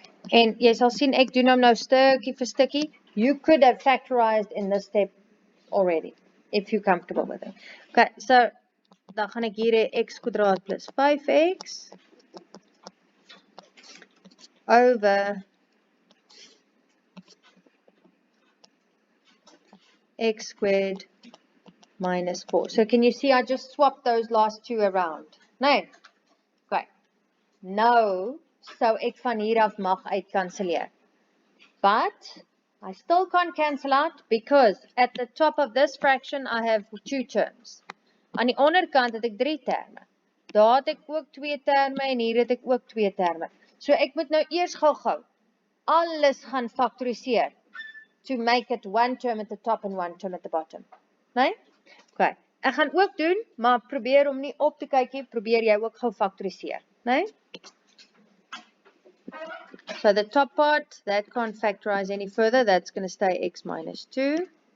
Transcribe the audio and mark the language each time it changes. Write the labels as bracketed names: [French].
[Afrikaans] En jy sal sien, ek doen hom nou stukkie vir stukkie. [English] You could have factorized in this step already, if you're comfortable with it. [Afrikaans] Okay, so, dan gaan ek hier hê x kwadraat plus 5x [English] over x squared minus 4. So can you see I just swapped those last two around? No? Okay. [Afrikaans] Nou, so ek van hier af mag uitkanselleer. [English] But I still can't cancel out because at the top of this fraction I have two terms. [Afrikaans] Aan die onderkant het ek 3 terme. Daar het ek ook 2 terme en hier het ek ook 2 terme. So ek moet nou eers gou alles gaan faktoriseer [English] to make it one term at the top and one term at the bottom. Nee? Okay. [Afrikaans] Ek gaan ook doen, maar probeer om nie op te kyk nie, probeer jy ook gou faktoriseer, nee? [English] So the top part, that can't factorize any further, that's going to stay x minus 2.